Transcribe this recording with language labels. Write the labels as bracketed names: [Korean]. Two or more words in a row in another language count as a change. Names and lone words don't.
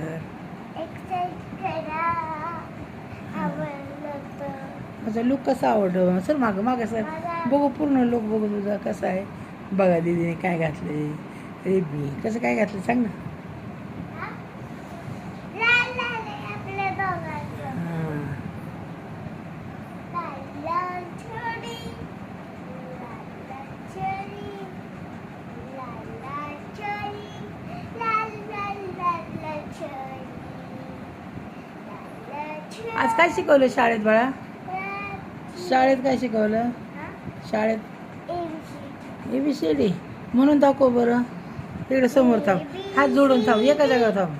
[Marathi] एक्सरसाइज करा. आवडलं तर. माझा लुक कसा आवडतो सर, मागं मागं सर बघू, पूर्ण लुक बघू तुझा कसा आहे. बघा दीदीने काय घातले. रे बी कसं काय घातलं सांग ना. हा? लाल लाल आहे आपल्या दोघांचं. हां लाल लाल छोडी. लाल लाल छोडी. लाल लाल छोडी. लाल लाल लाल लाल छोडी. लाल लाल छोडी. आज काय शिकवलं शाळेत बाळा? शाळेत काय शिकवलं? हा? शाळेत ABC. ABCD म्हणून दाखव बरं. इकडे समोर थांब, हात जोडून थांब, एका जागा थांब.